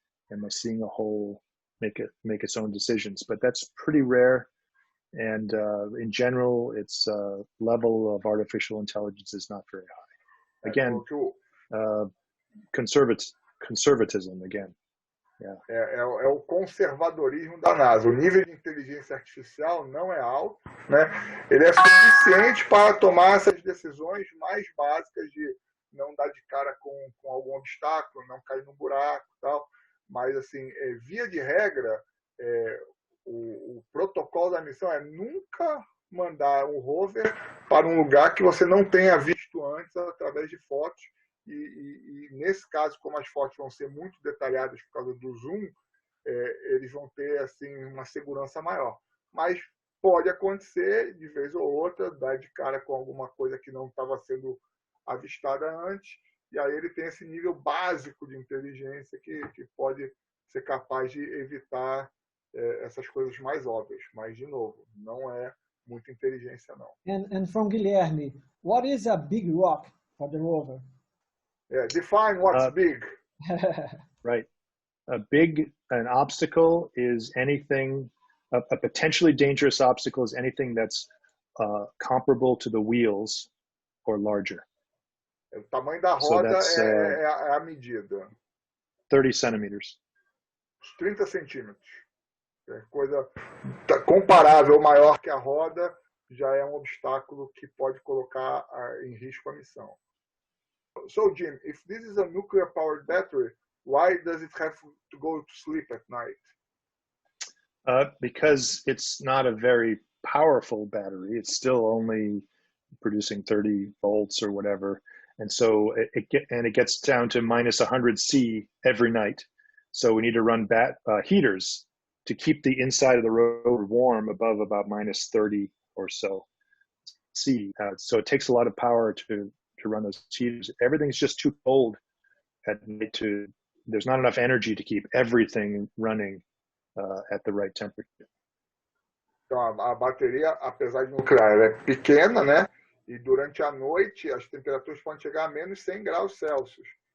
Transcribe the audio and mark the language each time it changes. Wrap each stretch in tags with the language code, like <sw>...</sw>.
<en>Am I seeing a hole? Make its own decisions. But that's pretty rare. And in general, its level of artificial intelligence is not very high. Again, conservatism again. Yeah.</en> <pt>É o conservadorismo da NASA. O nível de inteligência artificial não é alto, né? Ele é suficiente para tomar essas decisões mais básicas de não dar de cara com algum obstáculo, não cair num buraco e tal. Mas, assim, via de regra, o protocolo da missão é nunca mandar um rover para um lugar que você não tenha visto antes através de fotos. E nesse caso, como as fotos vão ser muito detalhadas por causa do zoom, eles vão ter assim uma segurança maior. Mas pode acontecer, de vez ou outra, dar de cara com alguma coisa que não estava sendo avistada antes, e aí ele tem esse nível básico de inteligência que pode ser capaz de evitar essas coisas mais óbvias. Mas, de novo, não é muita inteligência, não.</pt> <en>And from Guilherme, what is a big rock for the rover? Define what's big. Right. An obstacle is anything, a potentially dangerous obstacle is anything that's comparable to the wheels or larger.</en> <pt>O tamanho da roda é a medida.</pt> <en>30 centimeters.</en> <pt>30 centímetros. Coisa comparável ou maior que a roda já é um obstáculo que pode colocar em risco a missão.</pt> <en>So, Jim, if this is a nuclear-powered battery, why does it have to go to sleep at night? Because it's not a very powerful battery. It's still only producing 30 volts or whatever. And so it gets down to minus 100 C every night. So we need to run heaters to keep the inside of the rover warm above about minus 30 or so C. So it takes a lot of power to run those heaters. Everything's just too cold at night there's not enough energy to keep everything running at the right temperature.</en> <pt>Então, a bateria, apesar de nuclear, ela é pequena, né? E durante a noite as temperaturas podem chegar a menos 100 graus Celsius.</pt>